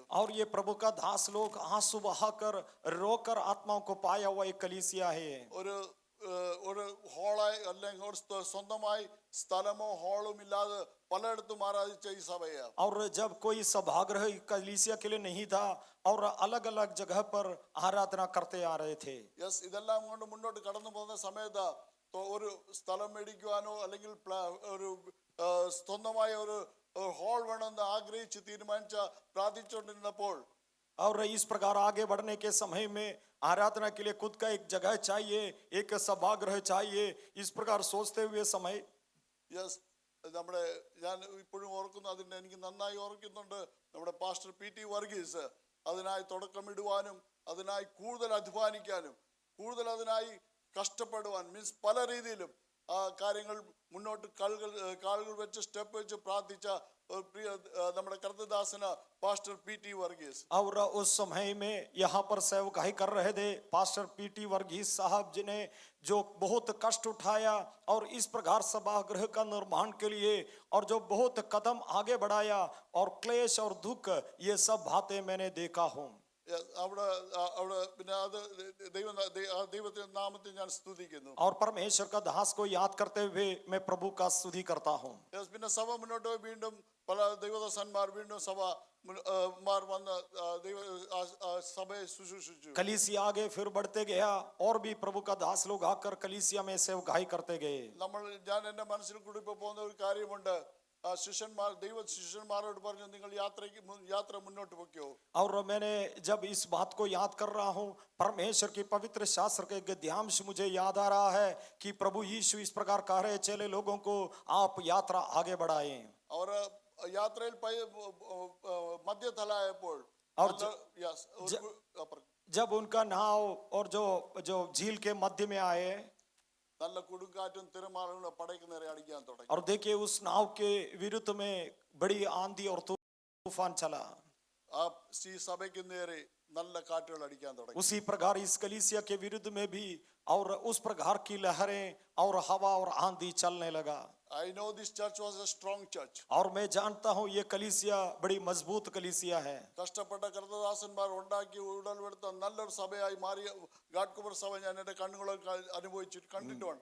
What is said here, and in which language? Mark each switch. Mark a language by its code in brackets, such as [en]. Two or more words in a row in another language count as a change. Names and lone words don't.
[hi] और ये प्रभु का दास लोग आंसू बहाकर रोकर आत्माओं को पाया हुआ एक कलीसिया है. [ml] ഒരു ഹോളായി അല്ലെങ്കിൽ ഒരു സ്വന്തമായി സ്ഥലമോ ഹോളും ഇല്ലാതെ പലയിടത്തും ആരാധിച്ച ഈ സഭയാണ്. [hi] और जब कोई सभागृह कलीसिया के लिए नहीं था और अलग अलग जगह पर आराधना करते आ रहे थे. [ml] യെസ്, ഇതെല്ലാം കൊണ്ട് മുന്നോട്ട് കടന്നു പോകുന്ന സമയത്ത് ഒരു സ്ഥലം മേടിക്കുവാനോ അല്ലെങ്കിൽ ഒരു സ്വന്തമായ ഒരു ഹോൾ വേണമെന്ന് ആഗ്രഹിച്ച് തീരുമാനിച്ച പ്രാർത്ഥിച്ചുകൊണ്ടിരുന്നപ്പോൾ [hi] और इस प्रकार आगे बढ़ने के समय में आराधना के लिए खुद का एक जगह चाहिए, एक सभागृह चाहिए, इस प्रकार सोचते हुए समय [ml] യെസ്, ഞാൻ ഇപ്പോഴും ഓർക്കുന്നു, എനിക്ക് നന്നായി ഓർക്കുന്നുണ്ട്. നമ്മുടെ പാസ്റ്റർ PT വർഗീസ് അതിനായി തുടക്കമിടുവാനും അതിനായി കൂടുതൽ അധ്വാനിക്കാനും കൂടുതൽ അതിനായി കഷ്ടപ്പെടുവാൻ മീൻസ് പല രീതിയിലും ആ കാര്യങ്ങൾ മുന്നോട്ട് കാലുകൾ വെച്ച് സ്റ്റെപ്പ് വെച്ച് പ്രാർത്ഥിച്ച प्रिय നമ്മുടെ കർത്തദാസന പാസ്റ്റർ PT വർഗീസ്. [hi] और उस समय में यहाँ पर सेवकाई कर रहे थे पास्टर PT वर्गीस साहब जी ने जो बहुत कष्ट उठाया और इस प्रकार सभागृह का निर्माण के लिए और जो बहुत कदम आगे बढ़ाया और क्लेश और दुख, ये सब बातें मैंने देखा हूँ. [ml] അവിടെ പിന്നെ അത് ദൈവത്തിന്റെ നാമത്തിൽ ഞാൻ സ്തുതിക്കുന്നു. [hi] और परमेश्वर का दास को याद करते हुए मैं प्रभु का स्तुति करता हूँ. [ml] പിന്നെ സഭ മുന്നോട്ട് പോയി വീണ്ടും പല ദൈവദാസന്മാർ വീണ്ടും വന്ന് സഭയെ ശുശ്രൂഷിച്ചു. [hi] कलीसिया आगे फिर बढ़ते गया और भी प्रभु का दास लोग आकर कलीसिया में सेवकाई करते गए. [ml] ഞാൻ എൻ്റെ മനസ്സിൽ കൂടി ഇപ്പൊ പോകുന്ന ഒരു കാര്യമുണ്ട്. शिष्यन्मारोड പറഞ്ഞു നിങ്ങൾ യാത്ര മുന്നോട്ട് വെക്കോ. [hi] और मैंने जब इस बात को याद कर रहा हूँ, परमेश्वर की पवित्र शास्त्र के गद्यांश मुझे याद आ रहा है कि प्रभु यीशु इस प्रकार कह रहे चले लोगों को आप यात्रा आगे बढ़ाएं. [ml] और यात्राയിൽ മധ്യതലായപ്പോൾ [hi] जब उनका नाव और जो झील के मध्य में आए [ml] നല്ല കൊടുങ്കാറ്റും തിരമാലകളും പടയ്ക്ക് നേരെ അടിക്കാൻ തുടങ്ങി. [hi] और देखिए उस नाव के विरुद्ध में बड़ी आंधी और तूफान चला. [ml] ആ സഭയ്ക്ക് നേരെ നല്ല കാറ്റുകൾ അടിക്കാൻ തുടങ്ങി. [hi] उसी प्रकार इस कलीसिया के विरुद्ध में भी और उस प्रकार की लहरें और हवा और आंधी चलने लगा. [en] I know this church was a strong church. [hi] और मैं जानता हूँ ये कलीसिया बड़ी मजबूत कलीसिया है। [ml] കഷ്ടപ്പെട്ട കർത്തദാസന്മാർ ഉണ്ടാക്കി ഉടലെടുത്ത നല്ലൊരു സഭയായി മാറിയ ഗാഡ്കുമർ സഭ ഞാൻ എൻ്റെ കണ്ണുകളെ കണ്ടിട്ടുമുണ്ട്.